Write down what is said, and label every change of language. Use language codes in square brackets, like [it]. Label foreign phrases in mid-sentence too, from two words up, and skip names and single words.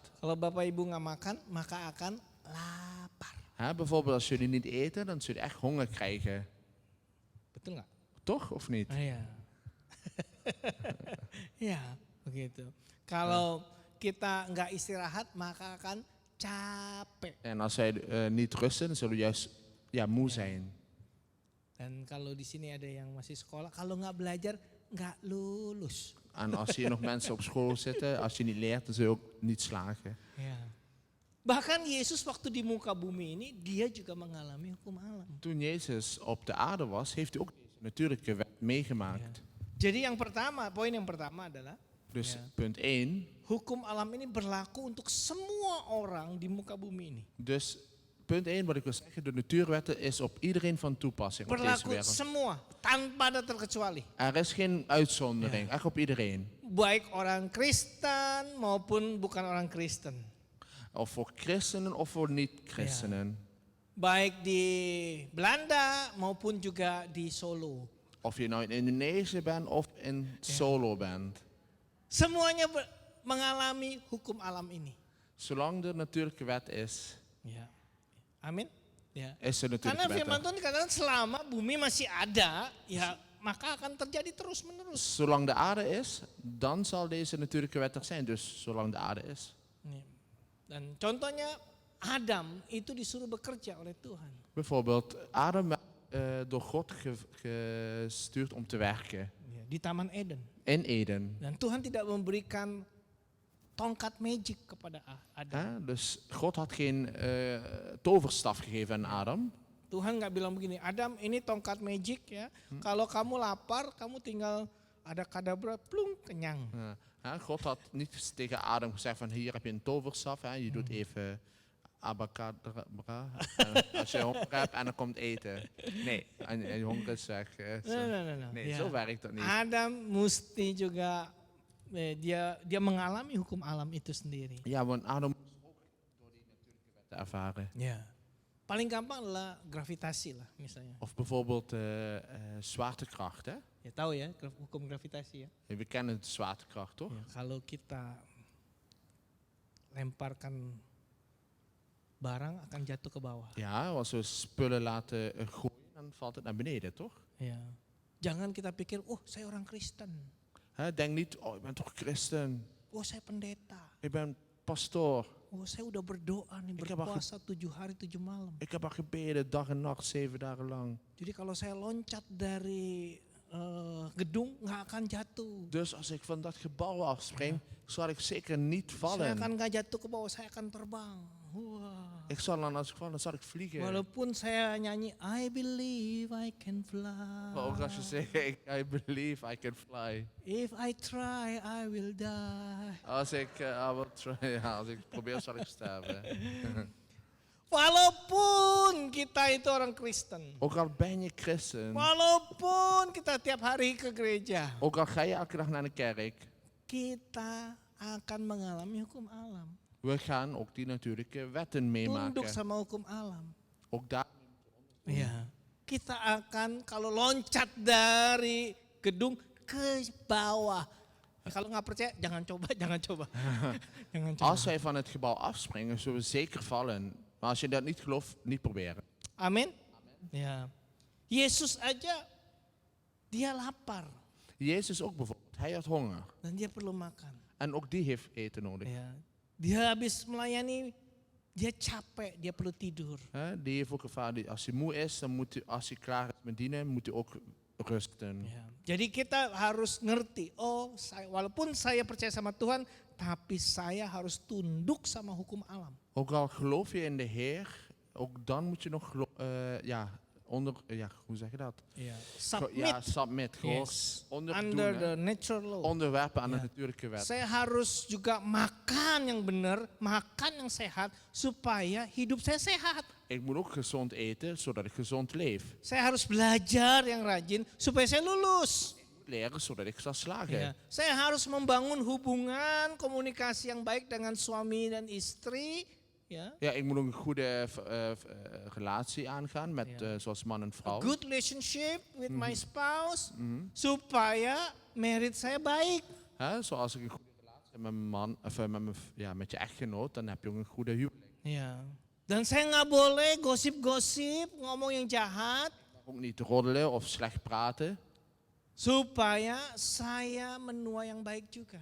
[id] Kalau Bapak Ibu nggak makan, maka akan lapar. [nl] Bijvoorbeeld als jullie niet eten, dan zullen jullie echt honger krijgen. [id] Betul nggak? [nl] Toch of niet? [id] Iya. Ya, begitu. Kalau kita nggak istirahat, maka akan capek. [nl] En als zij niet rusten, dan zullen we juist moe zijn. [id] Dan kalau di sini ada yang masih sekolah, kalau nggak belajar nggak lulus. [nl] En als hier nog mensen op school zitten, als je niet leert, dan zul je ook niet slagen. [id] Ya. Bahkan Yesus waktu di muka bumi ini, dia juga mengalami hukum alam. [nl] Toen Jezus op de aarde was, heeft hij ook deze natuurlijke wet meegemaakt. [id] Jadi yang pertama, poin yang pertama adalah [nl] Dus Ja. punt 1. [id] hukum alam ini berlaku untuk semua orang di muka bumi ini. [nl] Dus punt 1 wat ik wil zeggen, de natuurwetten is op iedereen van toepassing op deze [id] Berlaku [nl] wereld. [id] semua tanpa ada terkecuali. [nl] Er is geen uitzondering, echt op iedereen. [id] Baik orang Kristen maupun bukan orang Kristen. [nl] Of voor christenen of voor niet-christenen. [id] Baik di Belanda maupun juga di Solo. [nl] Of je nou in Indonesië bent of in Solo bent. [id] Semuanya mengalami hukum alam ini. [nl] Zolang er natuurlijke wet is, [id] Ya. Amin. Ya. [nl] is er [id] Karena [nl] natuurlijke [id] firman [nl] wet. [id] Tuhan dikatakan selama bumi masih ada, ya maka akan terjadi terus menerus. [nl] Zolang de aarde is, dan zal deze natuurlijke wet er zijn. Dus zolang de aarde is. [id] Dan contohnya Adam itu disuruh bekerja oleh Tuhan. [nl] Bijvoorbeeld, Adam werd door God gestuurd om te werken. [id] Ya, di Taman Eden. [nl] In Eden. [id] Dan Tuhan tidak memberikan tongkat magic kepada Adam. [nl] Hè? Dus God had geen toverstaf gegeven aan Adam. [id] Tuhan nggak bilang begini, Adam ini tongkat magic ya. Kalau kamu lapar, kamu tinggal ada kadabra, plung, kenyang. [nl] Hè? God had niet tegen Adam gezegd van hier heb je een toverstaf. Hè? Je doet even abacadabra. Als je honger hebt en dan komt eten. Nee, en je honger is weg. Nee, [id] Ya. [nl] zo werkt dat niet. [id] Adam mesti juga dia mengalami hukum alam itu sendiri. [nl] Ja, want Adam moest ook door die natuurlijke wetten ervaren. [id] Ya. Paling gampang adalah gravitasi lah misalnya. [nl] Of bijvoorbeeld zwaartekracht. Hè? [id] Ya tahu ya hukum gravitasi ya. [nl] We kennen de zwaartekracht toch? [id] Ya, kalau kita lemparkan barang akan jatuh ke bawah. [nl] Ja, als we spullen laten gooien, dan valt het naar beneden, toch? [id] Ya. Jangan kita pikir, oh saya orang Kristen, [nl] Hè, denk niet, oh ik ben toch christen, [id] oh saya pendeta, [nl] ik ben pastoor, [id] oh saya udah berdoa nih [nl] Ik heb al [id] berpuasa 7 hari 7 malam. [nl] ik heb al gebeden dag en nacht 7 dagen lang. [id] Jadi kalau saya loncat dari gedung nggak akan jatuh. [nl] Dus als ik van dat gebouw afspring, zal ik zeker niet [id] Saya [nl] vallen. [id] akan nggak jatuh ke bawah, saya akan terbang. Wah. [nl] Ik zal dan, als ik val, dan zal ik vliegen. [id] Walaupun saya nyanyi [en] I believe I can [nl] Maar ook [en] fly. [nl] als je zegt, [en] I believe I can fly. If I try I will die. [nl] Als ik, [en] I will try, [nl] ja, als ik probeer, zal ik sterven. [id] Walaupun kita itu orang Kristen. [nl] Ook al ben je christen, [id] Walaupun kita tiap hari ke gereja. [nl] ook al ga je elke dag naar de kerk, [id] Kita akan mengalami hukum alam. [nl] we gaan ook die natuurlijke wetten [id] Tunduk [nl] meemaken. [id] sama hukum alam. [nl] Ook daar. [id] Ya. Kita akan kalau loncat dari gedung ke bawah. Kalau nggak percaya jangan coba, jangan coba. Jangan coba. [nl] Als wij van het gebouw afspringen, zullen we zeker vallen. Maar als je dat niet gelooft, niet proberen. [id] Amin. Ya. Yesus aja dia lapar [nl] Jezus ook bijvoorbeeld, hij had honger. [id] dan dia perlu makan. [nl] En ook die heeft eten nodig. [id] Ya. Dia habis melayani, dia capek, dia perlu tidur. [nl] Hè, die heeft ook ervaren, als hij moe is, dan moet hij, als hij klaar is met dienen, moet hij ook rusten. [id] Ya. Jadi kita harus ngerti, oh walaupun saya percaya sama Tuhan, tapi saya harus tunduk sama hukum alam. [nl] Ook al geloof je in de Heer, ook dan moet je nog hoe zeg je dat? [id] Ya. [nl] Ja, submit. Gewoon [en] Yes. [nl] onderdoen, [en] Under [nl] hè. [en] the natural law. [nl] Onderwerpen aan Ja. de natuurlijke wet. [id] Saya harus juga makan yang benar, makan yang sehat, supaya hidup saya sehat. [nl] Ik moet ook gezond eten, zodat ik gezond leef. [id] Saya harus belajar yang rajin, supaya saya lulus. [nl] Ik moet leren, zodat ik zal slagen. [id] Ya. Saya harus membangun hubungan, komunikasi yang baik dengan suami dan istri. Ya. [nl] Ja, ik moet ook een goede relatie aangaan met Ja. zoals man en [en] A [nl] vrouw. [en] good relationship with my spouse, [id] supaya merit saya baik. [nl] Hè, zoals ik een goede relatie heb met mijn man, of met je echtgenoot, dan heb je ook een goede huwelijk. [id] Ya. Dan saya nggak boleh gosip-gosip, ngomong yang jahat, [nl] Ook niet roddelen of slecht praten, [id] supaya saya menuai yang baik juga.